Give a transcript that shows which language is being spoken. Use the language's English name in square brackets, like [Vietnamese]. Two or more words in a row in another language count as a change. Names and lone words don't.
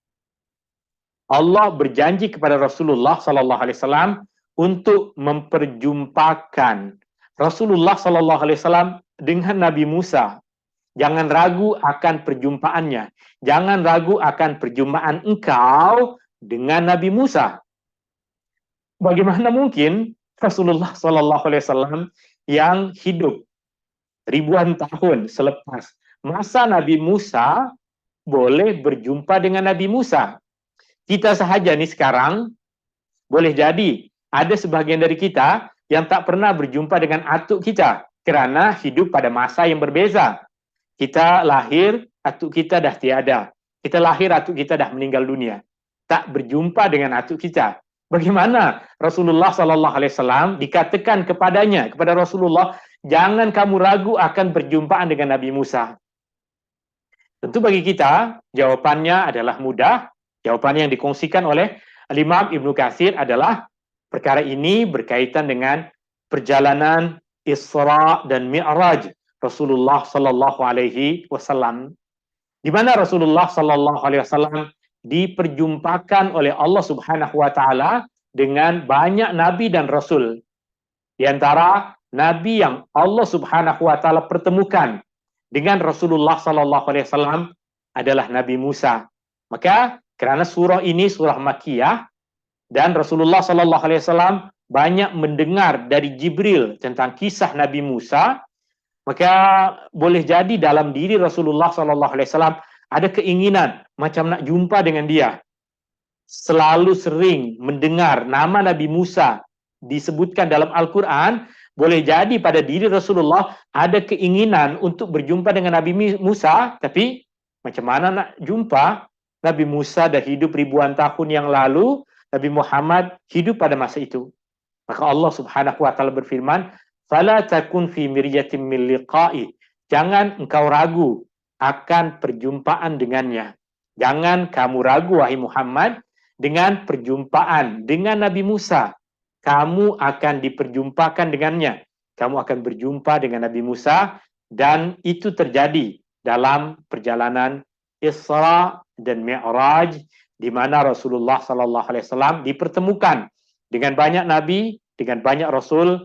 [Malay] Allah berjanji kepada Rasulullah [Arabic] صلى الله عليه وسلم [Malay] untuk memperjumpakan Rasulullah [Arabic] صلى الله عليه وسلم [Malay] dengan Nabi Musa. Jangan ragu akan perjumpaannya. Jangan ragu akan perjumpaan engkau dengan Nabi Musa. Bagaimana mungkin Rasulullah [Arabic] صلى الله عليه وسلم [Malay] yang hidup ribuan tahun selepas masa Nabi Musa boleh berjumpa dengan Nabi Musa? Kita sahaja nih sekarang boleh jadi ada sebagian dari kita yang tak pernah berjumpa dengan atuk kita kerana hidup pada masa yang berbeza. Kita lahir, atuk kita dah tiada. Kita lahir, atuk kita dah meninggal dunia. Tak berjumpa dengan atuk kita. Bagaimana Rasulullah [Arabic] صلى الله عليه وسلم [Malay] dikatakan kepadanya, kepada Rasulullah, jangan kamu ragu akan perjumpaan dengan Nabi Musa. Tentu bagi kita jawabannya adalah mudah. Jawaban yang dikongsikan oleh Al-Imam Ibnu Katsir adalah perkara ini berkaitan dengan perjalanan Isra dan Mi'raj Rasulullah [Arabic] صلى الله عليه وسلم, [Malay] di mana Rasulullah [Arabic] صلى الله عليه وسلم [Malay] diperjumpakan oleh Allah [Arabic] سبحانه وتعالى [Malay] dengan banyak nabi dan rasul. Di antara nabi yang Allah [Arabic] سبحانه وتعالى [Malay] pertemukan dengan Rasulullah [Arabic] صلى الله عليه وسلم [Malay] adalah Nabi Musa. Maka karena surah ini surah Makkiyah dan Rasulullah [Arabic] صلى الله عليه وسلم [Malay] banyak mendengar dari Jibril tentang kisah Nabi Musa, maka boleh jadi dalam diri Rasulullah [Arabic] صلى الله عليه وسلم [Malay] ada keinginan macam nak jumpa dengan dia. Selalu sering mendengar nama Nabi Musa disebutkan dalam Al-Quran, boleh jadi pada diri Rasulullah ada keinginan untuk berjumpa dengan Nabi Musa, tapi macam mana nak jumpa? Nabi Musa dah hidup ribuan tahun yang lalu, Nabi Muhammad hidup pada masa itu. Maka Allah [Arabic] سبحانه وتعالى [Malay] berfirman, [Arabic] "فلا تكن في مرية من لقائه." [Malay] Jangan engkau ragu akan perjumpaan dengannya. Jangan kamu ragu wahai Muhammad dengan perjumpaan dengan Nabi Musa. Kamu akan diperjumpakan dengannya. Kamu akan berjumpa dengan Nabi Musa, dan itu terjadi dalam perjalanan Isra dan Mi'raj, di mana Rasulullah [Arabic] صلى الله عليه وسلم [Malay] dipertemukan dengan banyak nabi, dengan banyak rasul.